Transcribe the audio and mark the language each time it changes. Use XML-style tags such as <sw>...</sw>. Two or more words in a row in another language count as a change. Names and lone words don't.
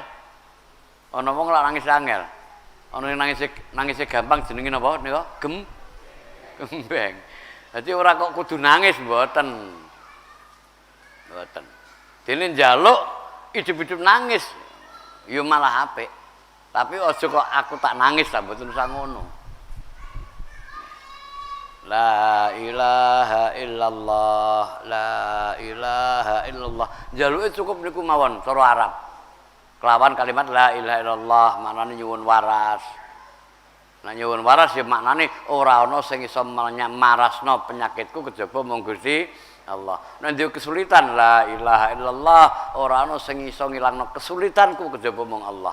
<jv>Ana wong lak nangis angel. Ana nangis gampang jenenge napa nika? Gembeng. Dadi ora kok kudu nangis mboten. Mboten. Dene njaluk hidup-hidup nangis ya malah apik. Tapi aja kok aku tak nangis ta mboten usah ngono.</jv> <ar>لا إله إلا الله، لا إله إلا الله.</ar> <jv>Jaluke cukup niku mawon cara Arab. Kelawan kalimat</jv> <ar>لا إله إلا الله</ar> <jv>maknane nyuwun waras. Nah nyuwun waras ya maknane ora ana sing iso marasno penyakitku kejaba mung Gusti Allah. Nek ndek kesulitan</jv> <ar>لا إله إلا الله</ar> <jv>ora ana sing iso ngilangno kesulitanku kejaba mung Allah.</jv>